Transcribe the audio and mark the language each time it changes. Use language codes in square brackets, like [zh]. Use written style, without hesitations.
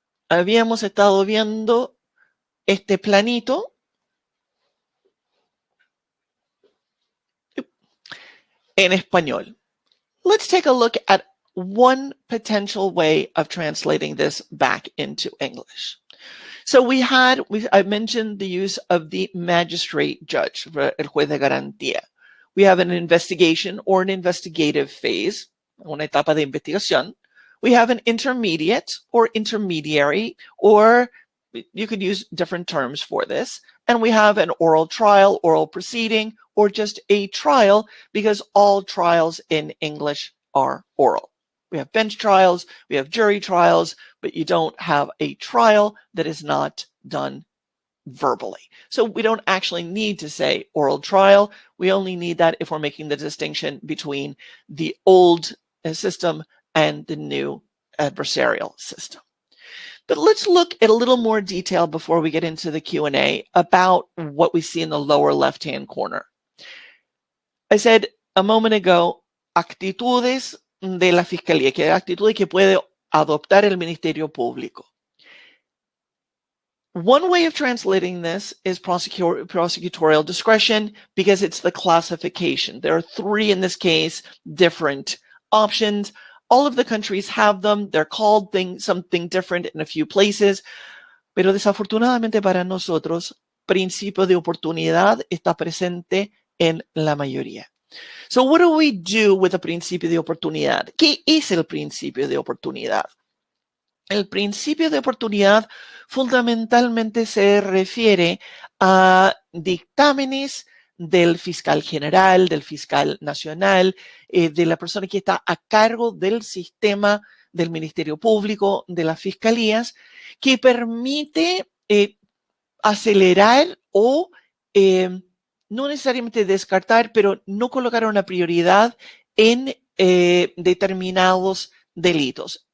[es] Habíamos estado viendo este planito en español. [en] Let's take a look at one potential way of translating this back into English. So I mentioned the use of the magistrate judge, [es] el juez de garantía. [en] We have an investigation or an investigative phase, [es] una etapa de investigación. [en] We have an intermediate or intermediary, or you could use different terms for this. And we have an oral trial, oral proceeding, or just a trial, because all trials in English are oral. We have bench trials, we have jury trials, but you don't have a trial that is not done verbally. So we don't actually need to say oral trial. We only need that if we're making the distinction between the old system and the new adversarial system. But let's look at a little more detail before we get into the Q&A about what we see in the lower left-hand corner. I said a moment ago, [es] actitudes de la Fiscalía, que actitudes que puede adoptar el Ministerio Público. [en] One way of translating this is prosecutorial discretion, because it's the classification. There are 3, in this case, different options. All of the countries have them. They're called something different in a few places. [es] Pero desafortunadamente para nosotros, principio de oportunidad está presente en la mayoría. [en] So what do we do with the [es] principio de oportunidad? ¿Qué es el principio de oportunidad? El principio de oportunidad fundamentalmente se refiere a dictámenes del fiscal general, del fiscal nacional, de la persona que está a cargo del sistema del Ministerio Público, de las fiscalías, que permite acelerar o no necesariamente descartar, pero no colocar una prioridad en determinados delitos.